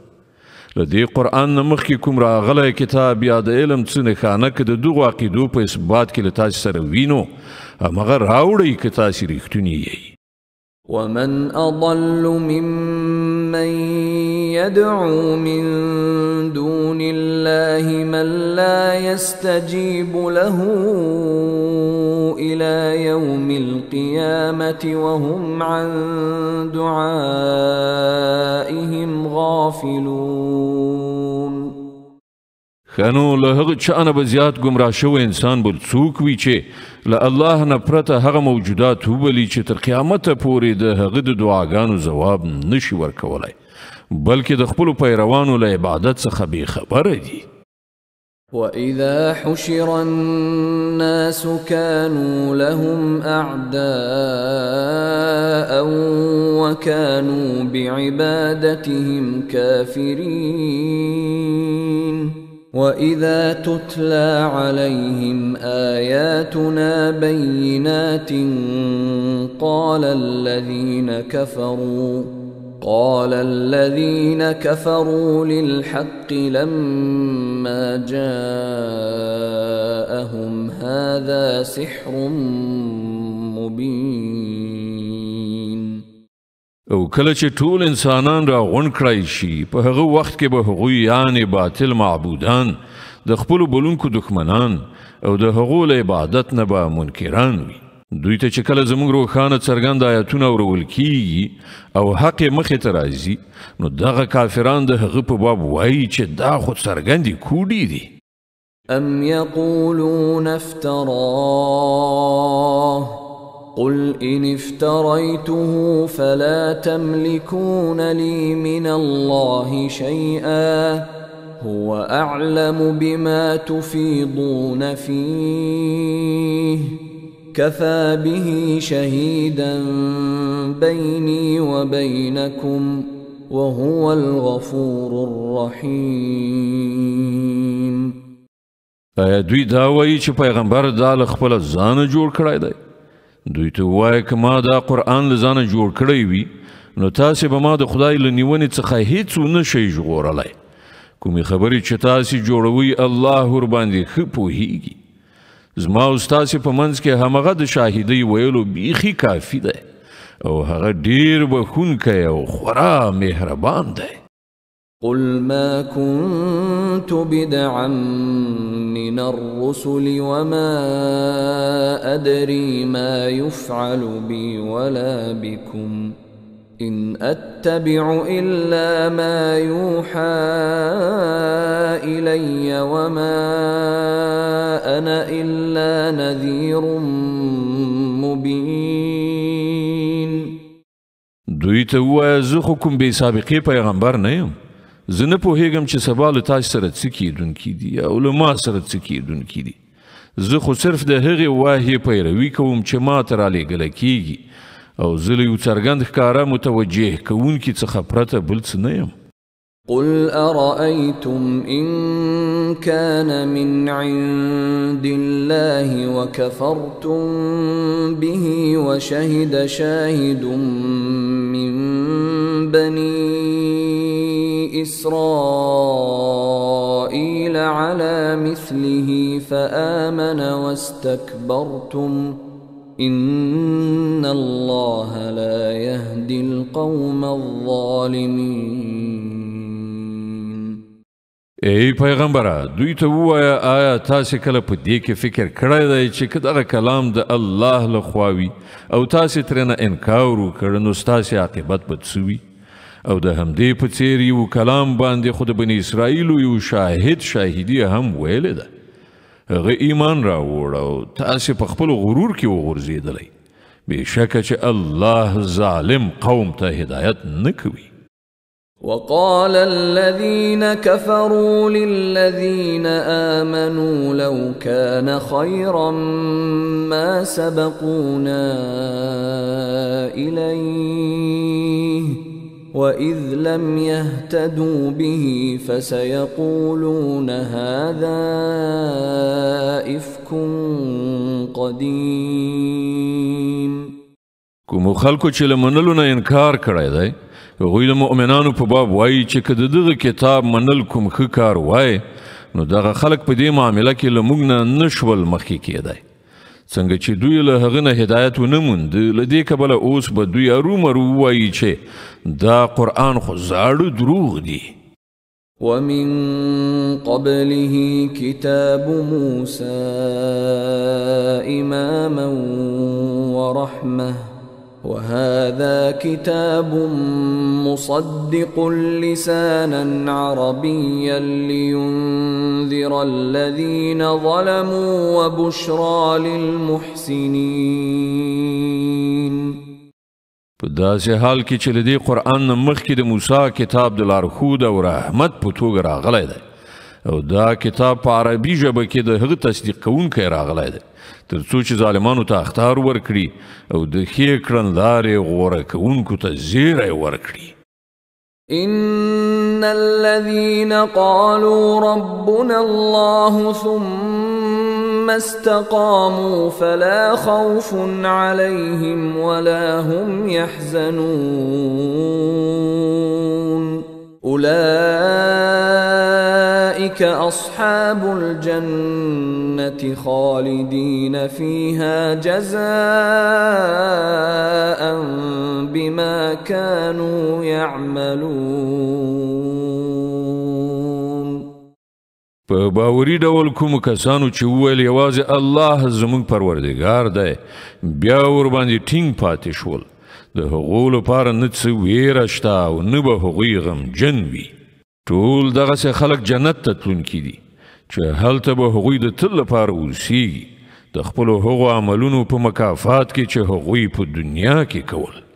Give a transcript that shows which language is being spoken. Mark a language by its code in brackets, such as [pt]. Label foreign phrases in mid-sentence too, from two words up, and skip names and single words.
[ps] له دې قرآن نه مخکې کوم راغلی کتاب یا د علم څه نښانه که د دغو عقیدو په اثبات کې له تاسې سره وینو همغه راوړئ که تاسې رښتوني یئ. [ar] ومن أضل ممن يدعو من دون الله من لا يستجيب له إلى يوم القيامة وهم عن دعائهم غافلون. [ps] خنو له هغه چانه به زیات گمراه شوی انسان بل څوک وي چې له الله نه پرته هغه موجودات وبلي چې تر قیامته پورې د هغه د دعاګانو ځواب نشي ورکولی بلکې د خپلو پیروانو له عبادت څخه بېخبره دي. [ar] وَإِذَا حُشِرَ النَّاسُ كَانُوا لَهُمْ أَعْدَاءً وَكَانُوا بِعِبَادَتِهِمْ كَافِرِينَ. وَإِذَا تُتْلَى عَلَيْهِمْ آيَاتُنَا بَيِّنَاتٍ قَالَ الَّذِينَ كَفَرُوا لِلْحَقِّ لَمَّا جَاءَهُمْ هَذَا سِحْرٌ مُبِينٌ. [ps] او کله چې ټول انسانان را غونډ کړای شي په هغه وخت کې به هغوی یعنې باطل معبودان د خپلو بلونکو دښمنان او د هغو له عبادت نه به منکران وي. دوی ته چې کله زموږ روښانه څرګند آیتونه اورول کیږي او حق یې مخې ته راځي نو دغه کافران د هغه په باب وایي چې دا خو څرګندې کوډې دي. [ar] ام یقولون افتراه قل إن افتريته فلا تملكون لي من الله شيئا هو أعلم بما تفيضون فيه كفى به شهيدا بيني وبينكم وهو الغفور الرحيم. [ps] دوی دا وایي چې پیغمبر دا له خپله ځانه جوړ کړی دی. دوی ته وایي که ما دا قرآن له ځانه جوړ کړی وي نو تاسې به ما د خدای له نیونې څخه هیڅ ونه شئ ژغورلی. کومې خبرې چې تاسې جوړوئ الله ورباندې ښه پوهیږي. زما او ستاسې په منځ کې همغه د شاهدۍ ویلو بیخي کافي دی او هغه ډېر بخښونکی او خورا مهربان دی. [ar] قل ما كنت بدعا من الرسل وما أدري ما يفعل بي ولا بكم إن أتبع إلا ما يوحى إلي وما أنا إلا نذير مبين. [ps] دوی ته ووایه زه خو کوم بې سابقې پیغمبر نه یم. زه نه پوهیږم چې سبا له تاسو سره څه کیدونکي دي او له ما سره څه کیدونکي دي. زه خو صرف د هغې واهیې پیروي کوم چې ما ته رالیږله کیږي او زه له یو څرګند ښکاره متوجه کوونکي څخه پرته بل څه نه یم. [ar] قل أرأيتم إن كان من عند الله وكفرتم به وشهد شاهد من بني إسرائيل على مثله فآمن واستكبرتم إن الله لا يهدي القوم الظالمين. [ps] ای پیغمبره دوی ته ووایه آیا تاسې کله په دې کې فکر کړی دی چې که دغه کلام د الله له خوا وي او تاسې ترېنه انکار وکړ نو ستاسې عاقبت به څه وي؟ او د همدې په څېر یو کلام باندې خو د بني اسرائیلو یو شاهد شاهدي هم ویلې ده. هغه ایمان راوړ او تاسې په خپل غرور کې وغورځېدلی. بېشکه چې الله ظالم قوم ته هدایت نه کوي. [ar] وقال الذين كفروا للذين آمنوا لو كان خيرا ما سبقونا إليه وإذ لم يهتدوا به فسيقولون هذا إفك قديم. [ps] کوم خلکو چې له منلو نه انکار کړی دی هغوی د مؤمنانو په باب وایي چې که د دغه کتاب منل کوم ښه کار وای نو دغه خلک په دې معامله کې له موږ نه نشول مخکې کېدی څنګه چې دوی له هغه نه هدایت ونه موند له دې کبله اوس به دوی ارومرو ووایي چې دا قرآن خو زاړه دروغ دي [ar] ومن قبله كتاب موسى إماما ورحمة وهذا كتاب مصدق لسانا عربيا لينذر الذين ظلموا وبشرى للمحسنين [ps] په داسې حال کې چې له دې قرآن نه مخکې د موسی کتاب د لارښود او رحمت په توګه راغلی دی او دا کتاب په عربي ژبه کې د هغه تصدیق کوونکی راغلی دی تر څو چې ظالمانو ته اخطار ورکړي او د ښې کړنلارې غوره کوونکو ته زیری ورکړي [ar] إن الذين قالوا ربنا الله ثم استقاموا فلا خوف عليهم ولا هم يحزنون أولئك أصحاب الجنة خالدين فيها جزاء بما كانوا يعملون [ps] په باوري ډول کوم کسانو چې وویل یوازې الله زموږ پروردګار دی بیا ورباندې ټینګ پاتې شول د هغو لپاره نه څه ویره شته او نه به هغوی غمجن وي ټول دغسې خلک جنت ته تلونکي دي چې هلته به هغوی د تل لپاره اوسیږي د خپلو هغو عملونو په مکافات کې چې هغوی په دنیا کې کول